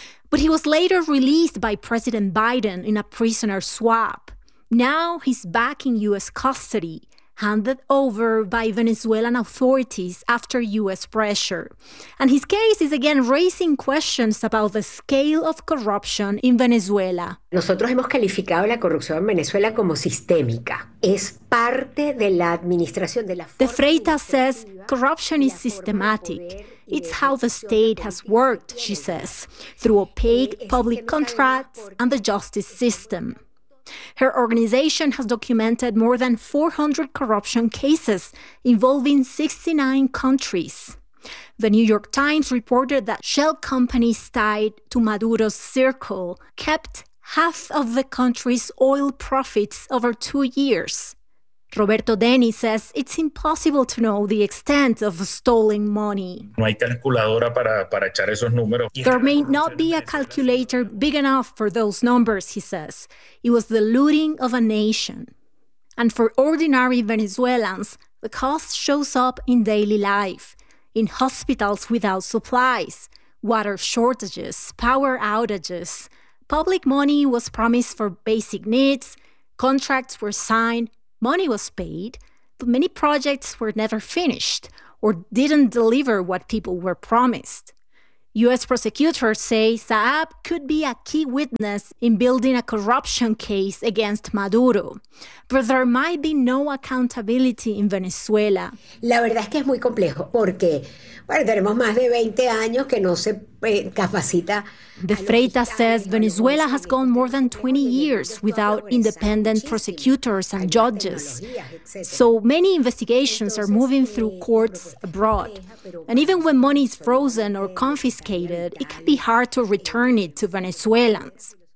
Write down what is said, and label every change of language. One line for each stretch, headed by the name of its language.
English: But he was later released by President Biden in a prisoner swap. Now he's back in US custody, handed over by Venezuelan authorities after U.S. pressure. And his case is again raising questions about the scale of corruption in Venezuela.
Spanish: Nosotros hemos calificado la corrupción en Venezuela como sistémica. Es parte de la administración de la forma.
English: De Freitas says corruption is systematic. It's how the state has worked, she says, through opaque public contracts and the justice system. Her organization has documented more than 400 corruption cases involving 69 countries. The New York Times reported that shell companies tied to Maduro's circle kept half of the country's oil profits over 2 years. Roberto Denny says it's impossible to know the extent of stolen money.
Spanish: No hay calculadora para echar esos números.
English: There may not be a calculator big enough for those numbers, he says. It was the looting of a nation. And for ordinary Venezuelans, the cost shows up in daily life, in hospitals without supplies, water shortages, power outages. Public money was promised for basic needs, contracts were signed, money was paid, but many projects were never finished or didn't deliver what people were promised. U.S. prosecutors say Saab could be a key witness in building a corruption case against Maduro. But there might be no accountability in Venezuela.
Spanish: La verdad es que es muy complejo porque, bueno, tenemos más de 20 años que no se capacita.
English: De Freitas says Venezuela has gone more than 20 years without independent prosecutors and judges. So many investigations are moving through courts abroad. And even when money is frozen or confiscated, it can be hard to return it to Venezuelans.